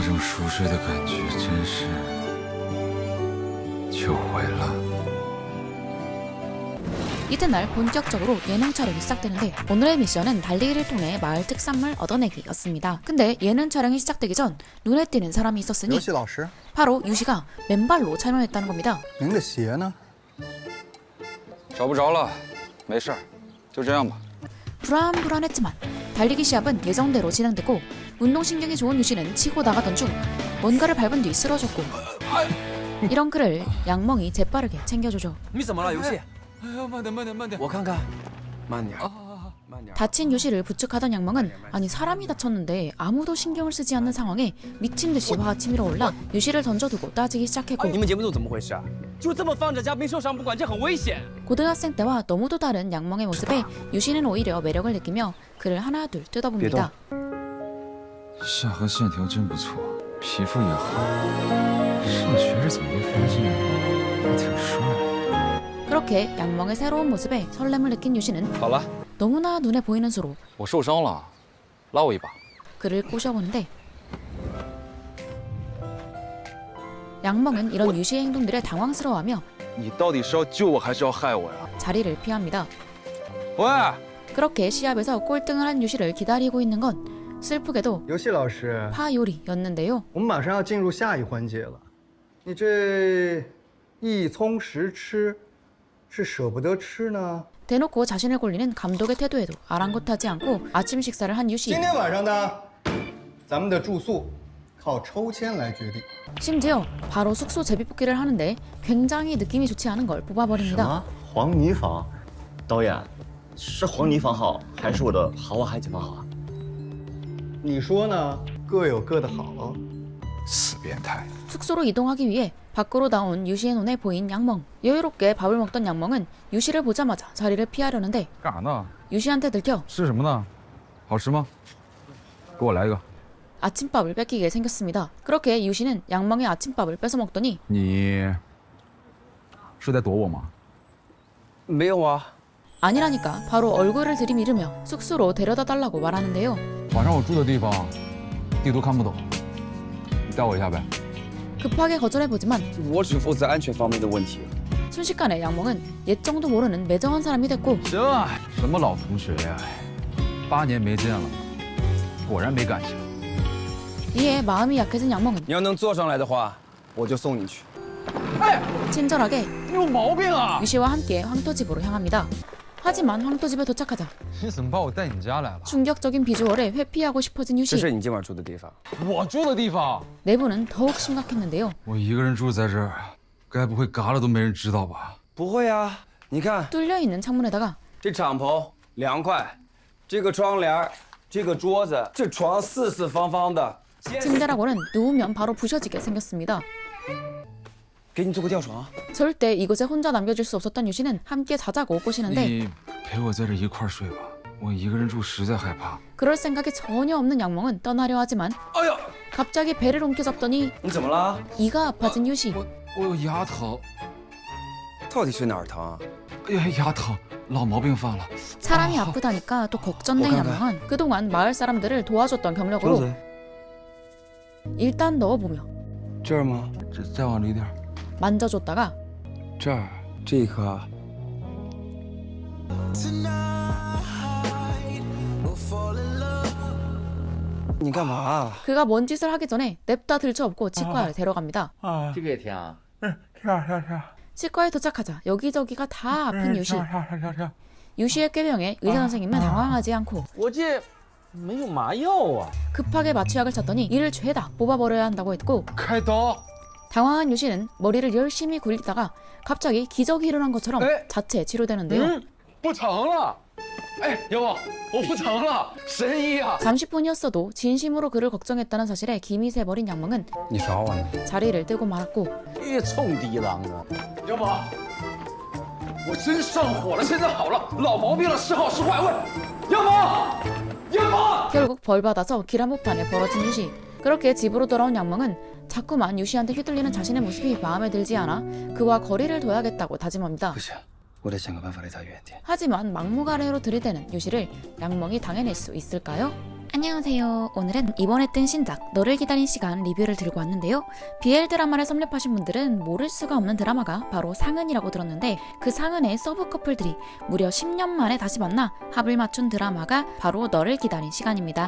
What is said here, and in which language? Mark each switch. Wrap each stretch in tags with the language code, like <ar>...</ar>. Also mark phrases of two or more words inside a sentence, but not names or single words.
<zh>这种熟睡的感觉真是久违了。</zh> <ko>이튿날 본격적으로 예능 촬영이 시작되는데 오늘의 미션은 달리기를 통해 마을 특산물 얻어내기였습니다. 근데 예능 촬영이 시작되기 전 눈에 띄는 사람이 있었으니</ko> <zh>游戏老师，</zh> <ko>바로 유시가 맨발로 촬영했다는 겁니다.</ko> <zh>您的鞋呢？找不着了，没事儿，就这样吧。</zh> <ko>불안불안했지만 달리기 시합은 예정대로 진행됐고 운동신경이 좋은 유씨는 치고 나가던 중 뭔가를 밟은 뒤 쓰러졌고 이런 그를 양멍이 재빠르게 챙겨주죠.</ko> <zh>你怎么了，游戏？哎呀，慢点，慢点，慢点。我看看，慢点，啊，慢点。</zh> <ko>다친 유씨를 부축하던 양멍은 아니 사람이 다쳤는데 아무도 신경을 쓰지 않는 상황에 미친 듯이 화가 치밀어 올라 유씨를 던져두고 따지기 시작했고</ko> <zh>你们节目组怎么回事啊？就这么放着嘉宾受伤不管，这很危险。</zh> <ko>고등학생 때와 너무도 다른 양멍의 모습에 유씨는 오히려 매력을 느끼며 그를 하나둘 뜯어봅니다.</ko> <zh>下颌线条真不错，皮肤也好。上学时怎么没发现？还挺帅。</zh> <ko>그렇게 양멍의 새로운 모습에 설렘을 느낀 유씨는</ko> <zh>好了，</zh> <ko>너무나 눈에 보이는 수로</ko> <zh>我受伤了，拉我一把。</zh> <ko>그를 꼬셔보는데 양멍은 이런 유씨의 행동들에 당황스러워하며</ko> <zh>你到底是要救我还是要害我呀？</zh> <ko>자리를 피합니다.</ko> <zh>喂，</zh> <ko>그렇게 시합에서 꼴등을 한 유씨를 기다리고 있는 건 슬프게도</ko> <zh>游戏老师，</zh> <ko>파 요리였는데요.</ko> <zh>我们马上要进入下一环节了。你这一葱十吃，是舍不得吃呢？</zh> <ko>대놓고 자신을 골리는 감독의 태도에도 아랑곳하지 않고 아침 식사를 한 유씨.</ko> <zh>今天晚上呢，咱们的住宿靠抽签来决定。</zh> <ko>심지어 바로 숙소 제비뽑기를 하는데 굉장히 느낌이 좋지 않은 걸 뽑아버립니다.</ko> <zh>黄泥坊，导演，是黄泥坊好，还是我的豪华海景房好啊？你说呢？各有各的好。死变态！</zh> <ko>숙소로 이동하기 위해 밖으로 나온 유씨의 눈에 보인 양멍. 여유롭게 밥을 먹던 양멍은 유씨를 보자마자 자리를 피하려는데</ko> <zh>干啥呢？</zh> <ko>유씨한테 들켜</ko> <zh>吃什么呢？好吃吗？给我来一个。</zh> <ko>아침밥을 뺏기게 생겼습니다. 그렇게 유씨는 양멍의 아침밥을 뺏어 먹더니</ko> <zh>你是在躲我吗？没有啊，</zh> <ko>아니라니까 바로 얼굴을 들이밀으며 숙소로 데려다 달라고 말하는데요.</ko> <zh>晚上我住的地方地图看不懂，你带我一下呗。</zh> <ko>급하게 거절해보지만</ko> <zh>我只负责安全方面的问题。</zh> <ko>순식간에 양멍은 옛정도 모르는 매정한 사람이 됐고</ko> <zh>行啊，什么老同学呀，8年没见了，果然没感情。</zh> <ko>이에 마음이 약해진 양멍은</ko> <zh>你要能坐上来的话，我就送你去。</zh> <ko>친절하게</ko> <zh>你有毛病啊！</zh> <ko>유씨와 함께 황토집으로 향합니다. 하지만 황토집에 도착하자</ko> <zh>你怎么把我带你家来了？</zh> <ko>충격적인 비주얼에 회피하고 싶어진</ko> <zh>这</zh> <ko>유씨.</ko> <zh>是你今晚住的地方。我住的地方。</zh> <ko>내부는 더욱 심각했는데요.</ko> <zh>我一个人住在这儿，该不会嘎了都没人知道吧？不会啊，你看</zh> <ko>뚫려있는 창문에다가</ko> <zh>这敞篷凉快，这个窗帘，这个桌子，这床四四方方的。</zh> <ko>침대라고는 누우면 바로 부셔지게 생겼습니다.</ko> <zh>给你做个吊床。</zh> <ko>절대 이곳에 혼자 남겨줄 수 없었던 유씨는 함께 자자고 꼬시는데</ko> <zh>你陪我在这一块儿睡吧，我一个人住实在害怕。</zh> <ko>그럴 생각이 전혀 없는 양멍은 떠나려 하지만</ko> <zh>哎呀，</zh> <ko>갑자기 배를 옮겨잡더니</ko> <zh>你怎么了？</zh> <ko>이가 아파진 유씨.</ko> <zh>我有牙疼，到底是哪儿疼啊？哎呀，牙疼，老毛病犯了。</zh> <ko>사람이 아프다니까 또 걱정된 양멍은 그동안 마을 사람들을 도와줬던 경력으로 일단 넣어보며</ko> <zh>这儿吗？这再往里点儿。</zh> <ko>만져줬다가</ko> <zh>这儿，这一颗。你干嘛？</zh> <ko>그가 뭔 짓을 하기 전에 냅다 들쳐업고 치과를 데려갑니다.</ko> <zh>这个也甜啊。</zh> <ko>치과에 도착하자 여기저기가 다 아픈 유씨.</ko> <zh>跳。</zh> <ko>유씨의 꾀병에 의사 선생님은 당황하지 않고</ko> <zh>我这没有麻药啊。</zh> <ko>급하게 마취약을 찾더니 이를 죄다 뽑아버려야 한다고 했고</ko> <zh>开刀。</zh> <ko>당황한 유씨는 머리를 열심히 굴리다가 갑자기 기적이 일어난 것처럼 에? 자체 치료되는데요.</ko> <zh>不疼了。哎，여보，我不疼了，神医啊！</zh> <ko>잠시뿐이었어도 진심으로 그를 걱정했다는 사실에 김이 새버린 양멍은</ko> <zh>你找我呢？</zh> <ko>자리를 뜨고 말았고</ko> <zh>越冲低档啊！要不，我真上火了，现在好了，老毛病了，时好时坏。喂，要不，要不。</zh> <ko>결국 벌받아서 길 한복판에 벌어진 유씨. 그렇게 집으로 돌아온 양멍은 자꾸만 유씨한테 휘둘리는 자신의 모습이 마음에 들지 않아 그와 거리를 둬야겠다고 다짐합니다.</ko> <zh>不行，我得想个办法离他远点。</zh> <ko>하지만 막무가내로 들이대는 유씨를 양멍이 당해낼 수 있을까요? 안녕하세요. 오늘은 이번에 뜬 신작 너를 기다린 시간 리뷰를 들고 왔는데요. BL 드라마를 섭렵하신 분들은 모를 수가 없는 드라마가 바로 상은이라고 들었는데 그 상은의 서브 커플들이 무려 10년 만에 다시 만나 합을 맞춘 드라마가 바로 너를 기다린 시간입니다.</ko>